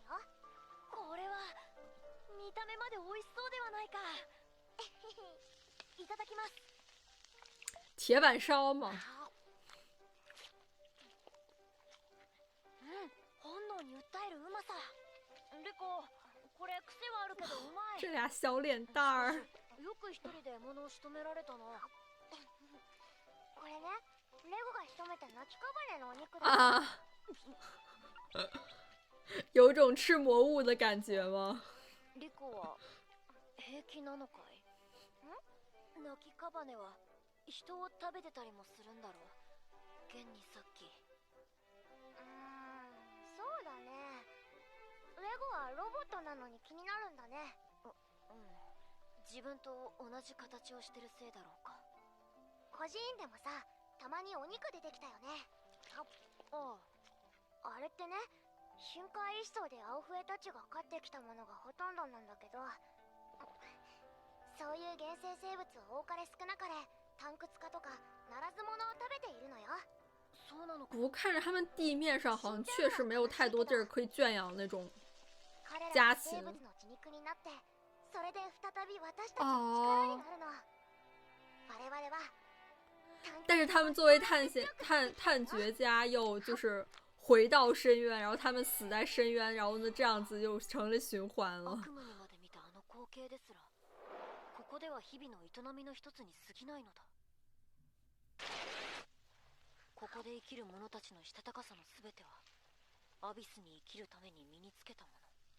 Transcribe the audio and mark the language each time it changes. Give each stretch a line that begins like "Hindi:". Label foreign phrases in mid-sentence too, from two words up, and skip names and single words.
Japanese: これは見た目まで美味しそうではないか。いただきます。
Chinese: 铁板烧嘛。
Japanese: 本能に訴えるうまさ。リコ、これ癖はあるけどうまい。
Chinese: 这俩小脸蛋儿。
Japanese: よく一人で物を仕留められたな。これね、レゴが仕留めた泣きカバネのお肉だ。
Chinese: 啊，有种吃魔物的感觉吗？
Japanese: リコは平気なのかい？泣きカバネは人を食べてたりもするんだろう。現にさっき。そうだね。レゴはロボットなのに気になるんだね。自分と同じ形をしてるせいだろうか。孤児院でもさ、たまにお肉出てきたよね。あれってね、深海一層で青笛たちが飼ってきたものがほとんどなんだけど、そういう原生生物は多かれ少なかれタンクツ科とかナラズモノを食べているのよ。そうなのか。
Chinese: 不过看着他们地面上好像确实没有太多地儿可以圈养那种家禽。
Japanese: 彼らは生物の血肉になって、それで再び私たちの力になるの。我々は。
Chinese: 但是他们作为探掘家，又就是回到深渊，然后他们死在深渊，然后呢这样子就成了循环了。
Japanese: 悪夢にまで見たあの光景ですら、ここでは日々の営みの一つに過ぎないのだ。ここで生きる者たちのしたたかさのすべてはアビスに生きるために身につけたもの。